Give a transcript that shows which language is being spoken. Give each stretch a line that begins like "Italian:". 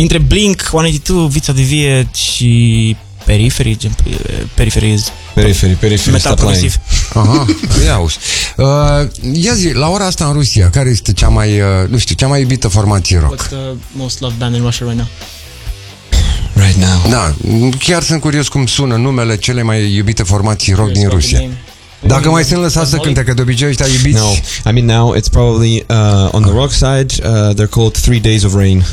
Romanian: Între Blink, 182, Vița de Vie și Periferii, gen Periferiz. Periferii, Metal progresiv. Aha, ia uși. Ia zi, la ora asta în Rusia, care este cea mai, nu știu, cea mai iubită formație rock?
English: What's the most loved band in Russia right now? Right now?
Romanian: Da, chiar sunt curios cum sună numele cele mai iubite formații rock din Rusia. Dacă mai sunt lăsați să cânte, că de obicei ăștia iubiți...
English: No, I mean now, it's probably on the rock side, they're called Three Days of Rain.